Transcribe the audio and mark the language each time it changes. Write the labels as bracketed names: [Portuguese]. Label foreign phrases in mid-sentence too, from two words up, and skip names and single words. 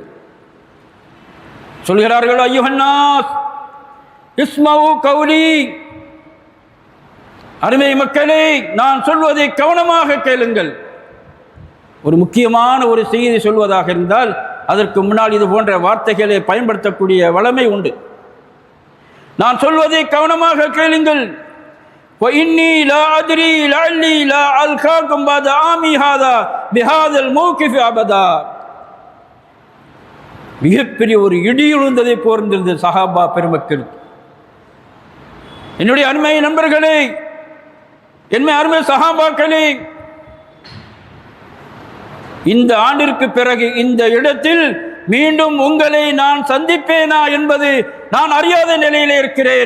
[Tamil] சொல்கிறார்கள், [Arabic] أيها الناس اسمعوا قولي, [Tamil] அருமை மக்களே நான் சொல்வதை கவனமாக கேளுங்கள். ஒரு முக்கியமான ஒரு செய்தி சொல்வதாக இருந்தால் அதற்கு முன்னால் இது போன்ற வார்த்தைகளை பயன்படுத்தக்கூடிய வளமை உண்டு. நான் சொல்வதை கவனமாக கேளுங்கள். [Arabic] وإني لا أدري لعلي لا ألقاكم بعد عامي هذا بهذا الموقف أبدا. [Tamil] மிகப்பெரிய ஒரு இடி விழுந்ததை போர்ந்திருந்த சஹாபா பெருமக்கள், என்னுடைய அருமை நண்பர்களே, என்னை அருமை சஹாபாக்களே, இந்த ஆண்டிற்கு பிறகு இந்த இடத்தில் மீண்டும் உங்களை நான் சந்திப்பேனா என்பது நான் அறியாத நிலையிலே இருக்கிறேன்.